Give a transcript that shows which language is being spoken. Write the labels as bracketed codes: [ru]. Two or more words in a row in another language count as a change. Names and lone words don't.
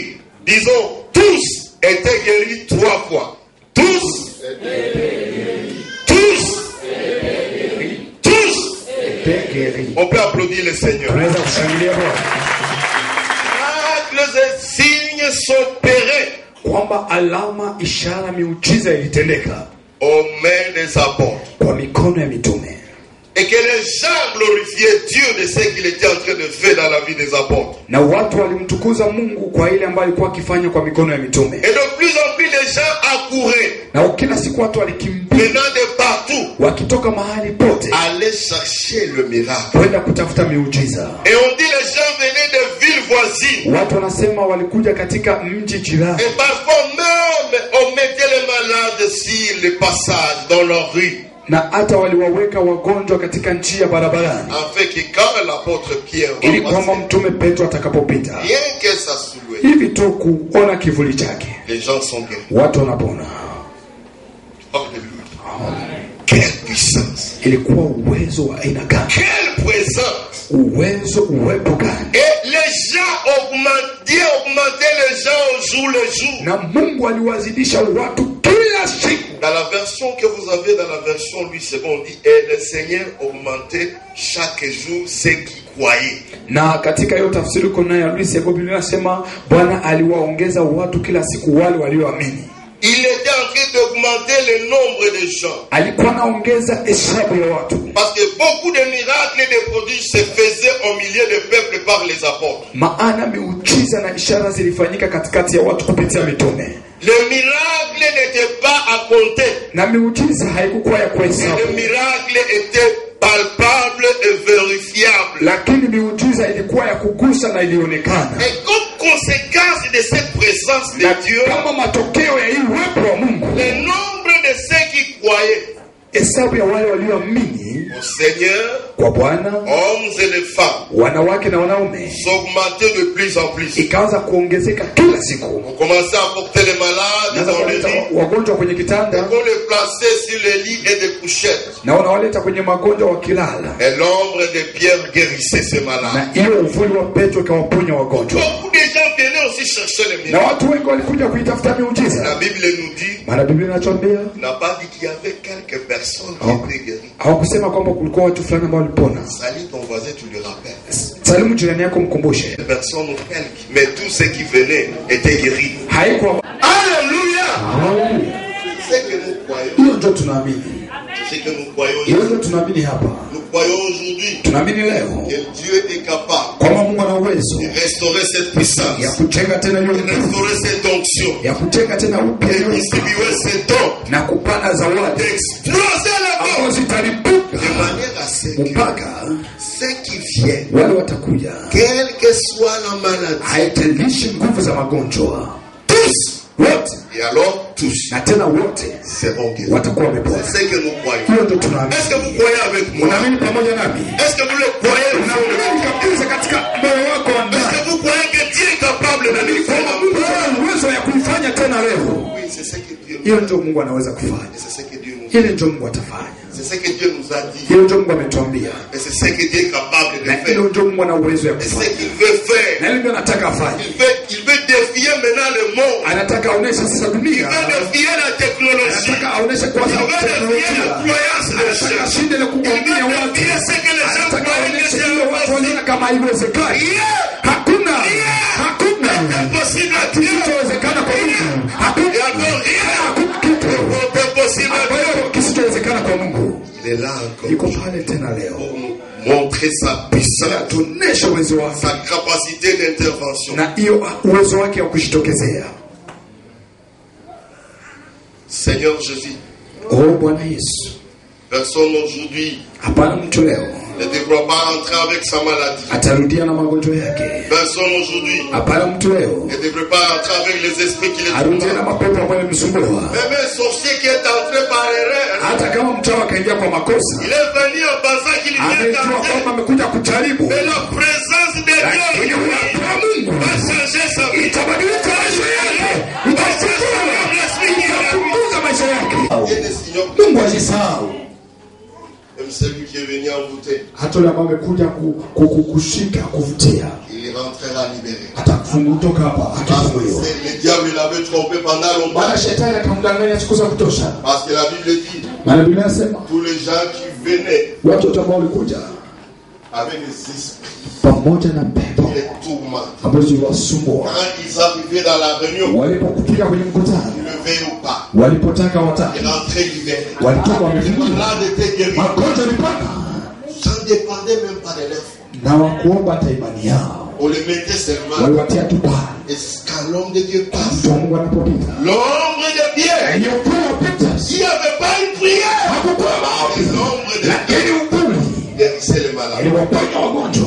[fr] Disons, tous étaient guéris 3 fois. Tous On peut applaudir le Seigneur. Miracles et signes s'opéraient [sw] kwamba alama, ishara, miujiza ilitendeka [fr] aux mains des apôtres, [sw] kwa mikono ya mitume, [fr] et que les gens glorifiaient Dieu de ce qu'il était en train de faire dans la vie des apôtres. [sw] Na watu walimtukuza Mungu kwa ile ambayo alikuwa akifanya kwa mikono ya mitume. [fr] Et de plus en plus les gens accouraient, [sw] na kila siku watu walikimbia [fr] venant de partout, [sw] wakitoka mahali pote, [fr] allaient chercher le miracle, [sw] kwenda kutafuta miujiza. [fr] Et on dit les gens venaient de villes voisines, [sw] watu wanasema walikuja katika mji jirani, [fr] et parfois même on mettait les malades sur le passage dans leur rue, [sw] na hata waliwaweka wagonjwa katika njia barabarani, [fr] afin que quand l'apôtre Pierre [sw] ili kwamba mtume Petro atakapopita, [fr] rien que ça soulevé, [sw] hivi tu kuona kivuli chake, [fr] les gens sont guéris. [sw] watu wanapona. [fr] Alléluia. Quelle puissance! [sw] Ilikuwa uwezo wa aina gani? [fr] Quelle présence! [sw] Uwezo, uwepo gani? [fr] Et les gens augmentaient les gens au jour le jour. [sw] Na Mungu aliwazidisha watu kila siku. [fr] Dans la version que vous avez, dans la version Louis II, on dit et le Seigneur augmentait chaque jour ceux qui croyaient. [sw] Na katika hiyo tafsiri kuna ya Louis II, Biblia inasema Bwana aliwaongeza watu kila siku wale walioamini. [fr] Il était en train d'augmenter le nombre de gens. [sw] Alikuwa anaongeza hesabu ya watu. [fr] Parce que beaucoup de miracles et de prodiges se faisaient au milieu du peuple par les apôtres. [sw] Maana miujiza na ishara zilifanyika katikati ya watu kupitia mitume. [fr] Le miracle n'était pas à compter. [sw] Na miujiza haikuwa ya kuhesabu. [fr] Le miracle était palpable et vérifiable. [sw] Lakini miujiza ilikuwa ya kugusa na ilionekana. [fr] Et comme conséquence de cette présence de Dieu, [sw] kama matokeo ya hii uwepo wa Mungu, [fr] le nombre de ceux qui croyaient, [sw] hesabu ya wale walioamini [fr] au Seigneur, [sw] kwa Bwana, [fr] hommes et les femmes, [sw] wanawake na wanaume, [fr] s'augmentaient de plus en plus. [sw] ikaanza kuongezeka kila siku. [fr] On commençait à porter les malades dans le lit, [sw] wagonjwa kwenye kitanda, [fr] et on les plaçait sur les lits et des couchettes. [sw] na wanawaleta kwenye magonjwa wakilala. [fr] Et l'ombre de Pierre guérissait ces malades. [sw] Na hiyo uvuli wa Petro ikawaponya wagonjwa. [fr] Beaucoup de gens venaient aussi chercher les [sw] Na [fr] miracles. [sw] watu wengi walikuja kuitafuta miujiza. [fr] La Bible nous dit, [sw] Maana Biblia inatuambia, [fr] n'a pas dit qu'il y avait quelques personnes qui étaient guéries. [sw] hawakusema kwamba kulikuwa watu fulani ambao walipona. [fr] Salut ton voisin, tu le rappelles. [sw] Salimu jirani yako, mkumbushe. [fr] Personne ou quelques, mais tous ceux qui venaient étaient guéris. [sw] Haikuwa. [fr] Alléluia! [sw] Haleluya. [fr] C'est que nous croyons. [sw] Hiyo ndio tunaamini. [fr] C'est que nous croyons. [sw] Hiyo ndio tunaamini hapa. [fr] Nous croyons aujourd'hui [sw] Tunaamini leo [fr] que Dieu est capable [sw] kwamba Mungu ana uwezo [fr] de restaurer cette puissance, [sw] ya kujenga tena hiyo [fr] de [sw] nguvu, [fr] restaurer cette onction, [sw] ya kujenga tena upya [fr] de [sw] hiyo nguvu, [fr] distribuer ces dons, [sw] na kupana zawadi [fr] d'exploser la [sw] ambazo [fr] mort [sw] zitalipuka [fr] de manière à ce que [sw] mpaka [fr] ceux qui viennent, [sw] wale watakuja, [fr] quelle que soit la maladie, [sw] haitalishi nguvu za magonjwa, [fr] tous, [sw] wote, [fr] et alors tous [sw] na tena wote [fr] seront guéris. [sw] watakuwa wamepona. [fr] C'est ce que nous croyons. [sw] Hiyo ndio tunaamini. [fr] Est-ce que vous croyez avec moi? [sw] Unaamini pamoja nami? [fr] Est-ce que vous le croyez? [sw] Unaamini kabisa katika moyo wako wa [fr] Est-ce [sw] ndani [fr] que vous croyez que Dieu est capable de le faire? [sw] kwamba Mungu ana uwezo ya kuifanya tena leo? [fr] Oui, c'est ce que Dieu [sw] Hiyo ndio Mungu anaweza kufanya. [fr] Et c'est ce que Dieu nous [sw] Hili ndio Mungu atafanya. [fr] C'est ce que Dieu nous a dit. [sw] Hiyo ndio Mungu ametuambia. [fr] Et c'est ce que Dieu est capable de [sw] Na [fr] faire. [sw] hilo ndio Mungu ana uwezo ya [fr] Et ce [sw] kufanya. [fr] qu'il veut faire. [sw] Na hilo ndio anataka afanye. [fr] Il veut défier maintenant le monde. [sw] Anataka aoneshe sasa [fr] Il [sw] dunia. [fr] veut défier la technologie. [sw] Anataka aoneshe kwa [fr] Il [sw] sababu [fr] veut défier [sw] teknolojia. [fr] la croyance des [sw] Anataka [fr] gens. [sw] shinde na [fr] Il [sw] kugombea [fr] veut [sw] watu. [fr] défier ce que les gens [sw] Anataka [fr] croient que [sw] aoneshe [fr] c'est [sw] kile watu [fr] impossible. [sw] waliona kama haiwezekani. Hakuna. Hakuna. [fr] Impossible à Dieu. [sw] Kisichowezekana kwa Mungu. Hakuna. [fr] Et encore rien. [sw] Hakuna kitu [fr] n'est possible à Dieu. [sw] ambacho kisichowezekana kwa Mungu. [fr] Il est là encore. [sw] Yuko pale tena leo. [fr] Pour nous montrer sa puissance, [sw] Tuoneshe uwezo wake [fr] sa capacité d'intervention. [sw] na hiyo uwezo wake wa kushitokezea. [fr] Seigneur Jésus, [sw] Oh Bwana Yesu, [fr] personne aujourd'hui [sw] hapana mtu leo [fr] ne devra pas rentrer avec sa maladie. [sw] atarudia na magonjwa yake. [fr] Personne aujourd'hui [sw] Hapana mtu leo [fr] ne devrait pas rentrer avec les esprits qui les [sw] arudie na [fr] tourmentent. [sw] mapepo ambayo yamemsumbua. [fr] Même un sorcier qui est entré par erreur, [sw] Hata kama mchawi akaingia kwa makosa, [fr] il est venu en pensant qu'il vient [sw] amejua [fr] tenter. [sw] kwamba amekuja kujaribu, [fr] Mais la présence de [sw] lakini [fr] Dieu [sw] uwepo wa Mungu [fr] va changer sa vie. [sw] itabadilisha maisha yake, itapunguza maisha yake. [fr] Dieu ne s'ignore pas. [sw] Mungu ajisahau. [fr] Même celui qui est venu envoûter, [sw] Hata yule ambaye amekuja kushika kuvutia, [fr] il rentrera libéré. [sw] atakuwa anafunguka kutoka hapa akifunguliwa. [fr] Le diable l'avait trompé pendant longtemps. [sw] Maana shetani akamdanganya siku za kutosha. [fr] Parce que la Bible dit, [sw] maana Biblia inasema [fr] tous les gens qui venaient [sw] watu ambao walikuja [fr] avec des esprits [sw] pamoja na pepo [fr] les tourments. [sw] ambazo ziliwasumbua. [fr] Quand ils arrivaient dans la réunion, [sw] Walipokufika kwenye mkutano, [fr] ils ne veillent ou pas. [sw] walipotaka wataka, [fr] Ils rentraient libérés. [sw] walitoka wamefunguliwa. [fr] Malade était guéri. [sw] Magonjwa yalipona. [fr] Ça ne dépendait même pas de leur foi. [sw] Na wakuomba hata imani yao. [fr] On les mettait seulement. [sw] Waliwatia tu pale. [fr] Et quand l'homme de Dieu passe, [sw] Mtu wa Mungu anapopita. [fr] l'ombre de Dieu, il n'y avait pas une prière. L'ombre de Dieu guérissait les malades. [sw] Iliwaponya wagonjwa.